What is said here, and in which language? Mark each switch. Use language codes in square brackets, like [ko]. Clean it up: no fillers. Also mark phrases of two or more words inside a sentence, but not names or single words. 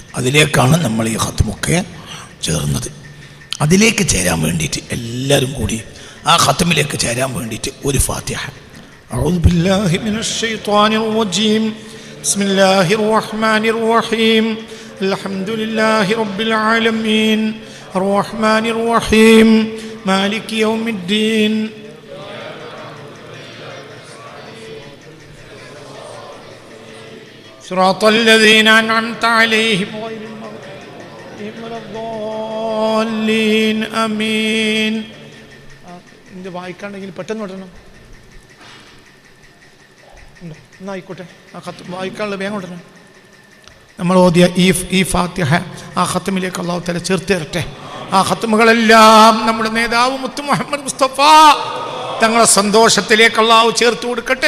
[ml] അതിലേക്കാണ് നമ്മൾ ഈ ഖത്മൊക്കെ ചേർന്നത്. അതിലേക്ക് ചേരാൻ വേണ്ടിയിട്ട് എല്ലാവരും കൂടി ആ ഖത്മിലേക്ക് ചേരാൻ വേണ്ടിയിട്ട് ഒരു ഫാത്തിഹ. [ar] أعوذ بالله من الشيطان الرجيم. بسم الله الرحمن الرحيم الحمد لله رب العالمين. الرحمن الرحيم مالك يوم الدين. صراط الذين أنعمت عليهم غير المغضوب ولا الضالين آمين. [ml] ഇത് വായിക്കാണ്ടെങ്കിൽ പെട്ടെന്ന് വിടണം. എന്നായിക്കോട്ടെ, ആ ഖത്ത് വായിക്കാനുള്ള വേഗം വിടണം. നമ്മൾ ഓതിയ ഈ ഫാത്തിഹ ആ ഖത്മിലേക്ക് [ar] الله تعالى [ml] ചേർത്ത് തരട്ടെ. ആ ഖത്മുകളെല്ലാം നമ്മുടെ നേതാവ് മുത്ത് മുഹമ്മദ് മുസ്തഫ തങ്ങളുടെ സന്തോഷത്തിലേക്ക് അല്ലാഹു ചേർത്ത് കൊടുക്കട്ടെ.